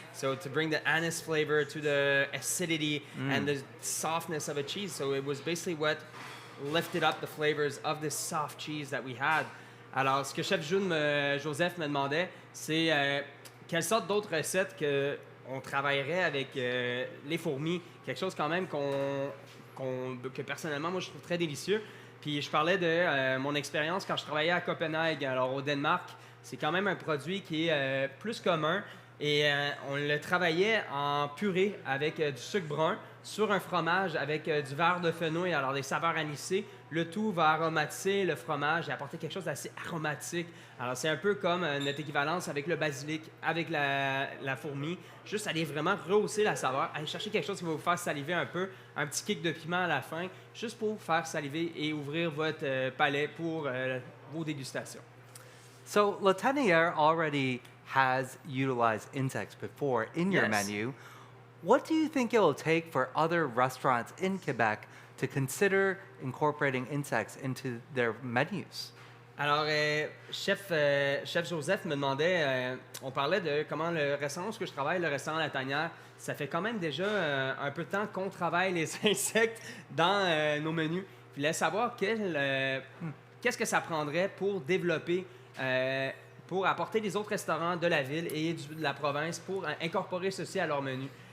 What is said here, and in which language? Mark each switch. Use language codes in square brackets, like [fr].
[en] So to bring the anise flavor to the acidity and the softness of a cheese. So it was basically what lifted up the flavors of this soft cheese that we had. [fr] Alors, ce que Chef Joseph me demandait, c'est quelles sortes d'autres recettes on travaillerait avec les fourmis, quelque chose quand même que personnellement, moi, je trouve très délicieux. Puis je parlais de mon expérience quand je travaillais à Copenhague, alors au Danemark. C'est quand même un produit qui est plus commun et on le travaillait en purée avec du sucre brun sur un fromage avec du verre de fenouil, alors des saveurs anisées. Le tout va aromatiser le fromage et apporter quelque chose d'assez aromatique. Alors, c'est un peu comme notre équivalence avec le basilic, avec la fourmi. Juste aller vraiment rehausser la saveur, aller chercher quelque chose qui va vous faire saliver un peu, un petit kick de piment à la fin, juste pour faire saliver et ouvrir votre palais pour vos dégustations. [en] So, La Tanière already has utilized insects before in your Yes. menu. What do you think it will take for other restaurants in Quebec to consider incorporating insects into their menus? [fr] Alors, chef Joseph me demandait, on parlait de comment le restaurant où je travaille, le restaurant La Tanière, ça fait quand même déjà un peu de temps qu'on travaille les insectes dans nos menus. Je voulais savoir qu'est-ce que ça prendrait pour développer, pour apporter les autres restaurants de la ville et de la province pour incorporer ceci à leur menu.